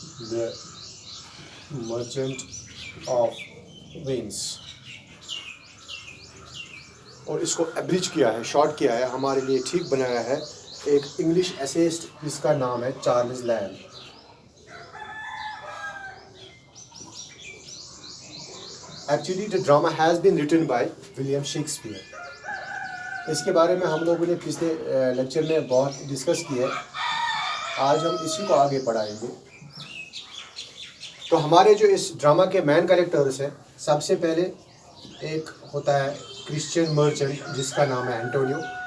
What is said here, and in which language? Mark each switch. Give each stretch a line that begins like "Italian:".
English: The merchant of Venice.
Urdu: اور اس کو ایبریج کیا ہے, شارٹ کیا ہے, ہمارے لیے ٹھیک بنایا ہے ایک انگلش ایسیسٹ جس کا نام ہے Charles land.
English: Actually, the drama has been written by William Shakespeare.
Urdu: اس کے بارے میں ہم لوگوں نے پچھلے لیکچر میں بہت ڈسکس کیا ہے. آج ہم اسی کو آگے پڑھائیں گے. تو ہمارے جو اس ڈرامہ کے مین کریکٹرز ہیں, سب سے پہلے ایک ہوتا ہے کرسچین مرچنٹ جس کا نام ہے اینٹونیو.